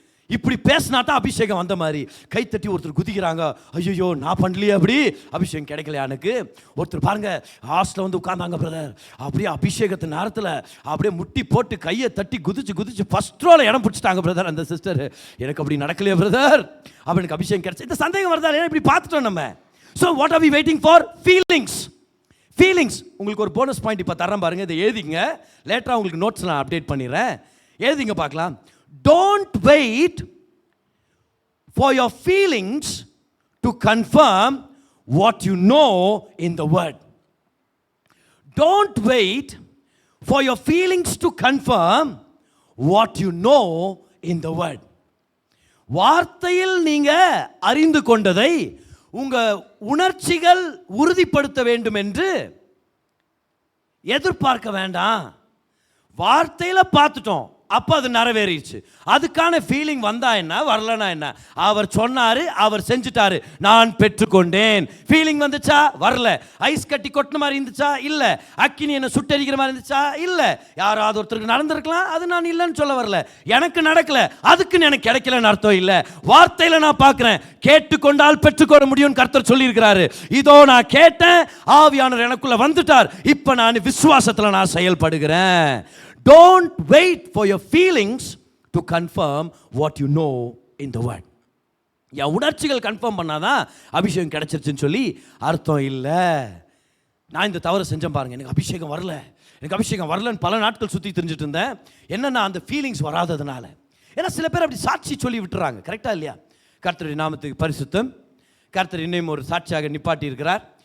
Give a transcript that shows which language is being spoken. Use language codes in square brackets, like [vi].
[ta] இப்படி பேசினா தான் அபிஷேகம் வந்த மாதிரி கைத்தட்டி ஒருத்தர் குதிக்கிறாங்க ஐயோ நான் பண்ணலையே அப்படி அபிஷேகம் கிடைக்கல எனக்கு ஒருத்தர் பாருங்க ஹாஸ்டலில் வந்து உட்கார்ந்தாங்க பிரதர் அப்படியே அபிஷேகத்து நேரத்தில் அப்படியே முட்டி போட்டு கையை தட்டி குதிச்சு ஃபர்ஸ்ட் ரோல இடம் பிடிச்சிட்டாங்க பிரதர் அந்த சிஸ்டர் எனக்கு அப்படி நடக்கலையே பிரதர் அப்போ எனக்கு அபிஷேகம் கிடைச்சி இந்த சந்தேகம் வருதா ஏன்னா இப்படி பார்த்துட்டோம் நம்ம [en] so what are we waiting for feelings [ta] உங்களுக்கு ஒரு போனஸ் பாயிண்ட் இப்போ தரேன் பாருங்க இதை எழுதிங்க லேட்டராக உங்களுக்கு நோட்ஸ் நான் அப்டேட் பண்ணிடுறேன் எழுதிங்க பார்க்கலாம். [en] Don't wait for your feelings to confirm what you know in the word. Don't wait for your feelings to confirm what you know in the word. [ta] வார்த்தையில் நீங்க அறிந்து கொண்டதை உங்க உணர்ச்சிகள் உறுதிப்படுத்த வேண்டும் என்று எதிர்பார்க்க வேண்டாம். வார்த்தையில பார்த்துட்டோம் அப்போ அது நிறைவேறிடுச்சு. அதுக்கான ஃபீலிங் வந்தா என்ன வரலனா என்ன அவர் சொன்னாரு அவர் செஞ்சுட்டாரு நான் பெற்றுக்கொண்டேன். ஃபீலிங் வந்துச்சா வரல. ஐஸ் கட்டி கொட்டின மாதிரி இருந்துச்சா இல்லை. அக்கினி என்ன சுட்டரிக்கிற மாதிரி இருந்துச்சா இல்லை. யாராவது ஒருத்தருக்கு நடந்திருக்கலாம் அது நான் இல்லைன்னு சொல்ல வரல. எனக்கு நடக்கல அதுக்கு எனக்கு கிடைக்கலன்னு அர்த்தம் இல்லை. வார்த்தையில நான் பார்க்கிறேன் கேட்டுக்கொண்டால் பெற்றுக்கொள்ள முடியும்னு கர்த்தர் சொல்லியிருக்கிறாரு. இதோ நான் கேட்டேன் ஆவியானவர் எனக்குள்ள வந்துட்டார். இப்போ நான் விசுவாசத்தில் நான் செயல்படுகிறேன். [en] Don't wait for your feelings to confirm what you know in the word. [ta] என் உணர்ச்சிகள் கன்ஃபார்ம் பண்ணாதான் அபிஷேகம் கிடைச்சிருச்சுன்னு சொல்லி அர்த்தம் இல்லை. நான் இந்த தவறு செஞ்சேன் பாருங்க எனக்கு அபிஷேகம் வரலன்னு பல நாட்கள் சுற்றி தெரிஞ்சுட்டு இருந்தேன். என்னன்னா அந்த ஃபீலிங்ஸ் வராததுனால. ஏன்னா சில பேர் அப்படி சாட்சி சொல்லி விட்டுறாங்க. கரெக்டாக இல்லையா? கர்த்தருடைய நாமத்துக்கு பரிசுத்தம். கர்த்தர் இன்னும் ஒரு சாட்சியாக நிப்பாட்டி இருக்கிறார்.